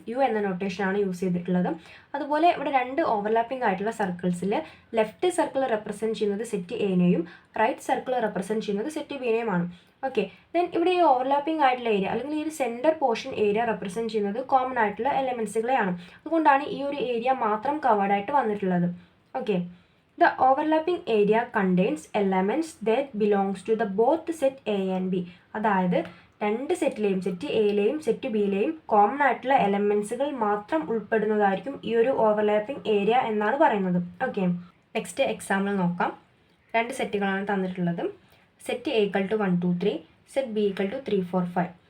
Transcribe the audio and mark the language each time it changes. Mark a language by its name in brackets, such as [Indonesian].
[Malayalam] U എന്ന നൊട്ടേഷനാണ് use ചെയ്തിട്ടുള്ളത്. അതുപോലെ ഇവിടെ രണ്ട് ഓവർലാപ്പിംഗ് ആയിട്ടുള്ള സർക്കിൾസിൽ ലെഫ്റ്റ് സർക്കിൾ റെപ്രസെൻറ്റ് ചെയ്യുന്നത് സെറ്റ് എനെയും റൈറ്റ് സർക്കിൾ റെപ്രസെൻറ്റ് ചെയ്യുന്നത് സെറ്റ് ബിനെയുമാണ്. ഓക്കെ, ദെൻ ഇവിടെ ഈ ഓവർലാപ്പിംഗ് ആയിട്ടുള്ള ഏരിയ അല്ലെങ്കിൽ ഈ ഒരു സെൻറ്റർ പോർഷൻ ഏരിയ റെപ്രസെൻറ്റ് ചെയ്യുന്നത് കോമൺ ആയിട്ടുള്ള എലമെൻസുകളെയാണ്. അതുകൊണ്ടാണ് ഈ ഒരു ഏരിയ മാത്രം കവേർഡ് ആയിട്ട് വന്നിട്ടുള്ളത്. Okay, [English] the overlapping area contains elements that belongs to the both set A and B. [Malayalam] അതായത് രണ്ട് സെറ്റിലെയും സെറ്റ് എയിലെയും സെറ്റ് ബിയിലെയും കോമൺ ആയിട്ടുള്ള എലമെൻസുകൾ മാത്രം ഉൾപ്പെടുന്നതായിരിക്കും ഈ ഒരു ഓവർലാപ്പിംഗ് ഏരിയ എന്നാണ് പറയുന്നത്. ഓക്കെ, നെക്സ്റ്റ് എക്സാമ്പിൾ നോക്കാം. രണ്ട് സെറ്റുകളാണ് തന്നിട്ടുള്ളത്. Set A equal to 1 2 3, set B equal to 3 4 5.